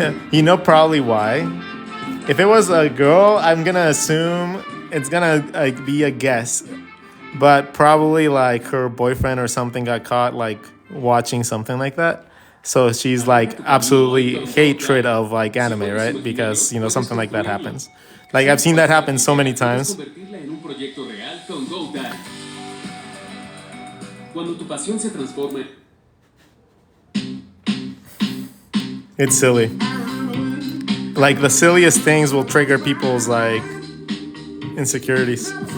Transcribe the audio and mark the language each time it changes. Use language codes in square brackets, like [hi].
[en] You know probably why. If it was a girl, I'm gonna assume it's gonna be a guess. But probably like her boyfriend or something got caught like watching something like that. So she's like absolutely hatred of like anime, right? Because you know something like that happens. Like I've seen that happen so many times. [es] Convertirla en un proyecto real con GoDaddy. Cuando tu pasión se transforme. [en] It's silly. Like the silliest things will trigger people's like insecurities.